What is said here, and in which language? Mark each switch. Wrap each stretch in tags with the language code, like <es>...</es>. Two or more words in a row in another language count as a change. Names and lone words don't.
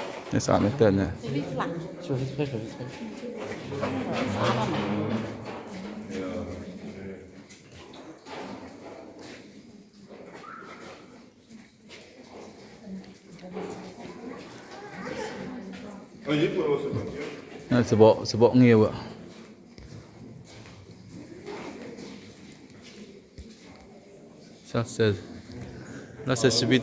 <km>នេះស្អាតមែនទែនណា វាខ្លាំង ជួយធ្វើជួយធ្វើ ស្អាតណាស់</km> <fr>Vas-y pour le recevoir. សបកងាវ Ça c'est là c'est suite.</fr>